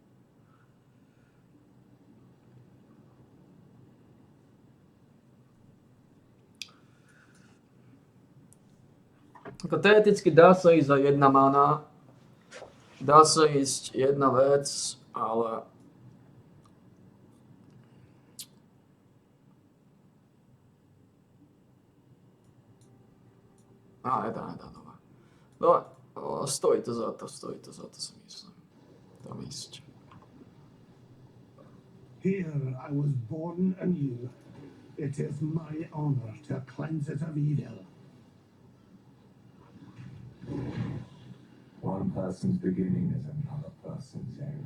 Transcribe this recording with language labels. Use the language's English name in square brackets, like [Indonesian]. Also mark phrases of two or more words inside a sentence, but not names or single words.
[Slovak] Ako teoreticky dá sa ísť za jedna mana, dá sa ísť jedna vec, ale nedá, dobre. Dobre, stojí to za to si myslím. Tam ísť. [English] Here I was born anew. It is my honor to cleanse it of evil. One person's beginning is another person's end.